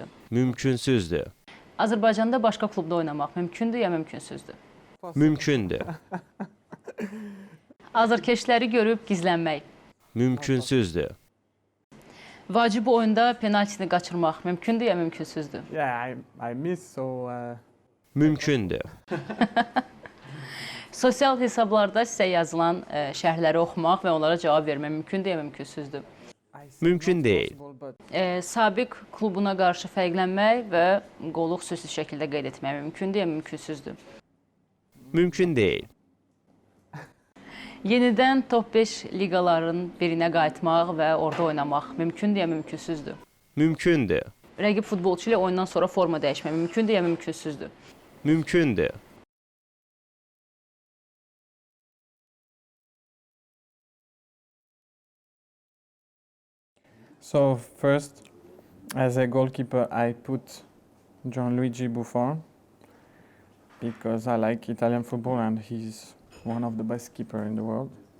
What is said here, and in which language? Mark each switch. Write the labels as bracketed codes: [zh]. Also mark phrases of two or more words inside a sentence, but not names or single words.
[az] Mümkünsüzdür. Azərbaycanda başqa klubda oynamaq mümkündür, ya mümkünsüzdür? Mümkündür. Azərkeşləri görüb gizlənmək? Mümkünsüzdür. Vacib oyunda penaltini qaçırmaq mümkündür ya mümkünsüzdür? [en] Yeah, I missed, so [az] Mümkündür. Sosial hesablarda sizə yazılan şərhləri oxumaq və onlara cavab vermək mümkündür ya mümkünsüzdür? [en] I said [az] Mümkün [en] not [az] deyil. [en] possible, but [az] Sabiq klubuna qarşı fərqlənmək və qolu xüsusi şəkildə qeyd etmək mümkündür ya mümkünsüzdür? Mümkün deyil. Yenidən top 5 liqaların birinə qayıtmaq və orada oynamaq mümkündür ya mümkünsüzdür? Mümkündür. Rəqib futbolçu ilə oyundan sonra forma dəyişmək mümkündür ya mümkünsüzdür? Mümkündür. [en] so first, as a goalkeeper, I put Gianluigi Buffon because I like Italian football and he's one of the best keeper in the world.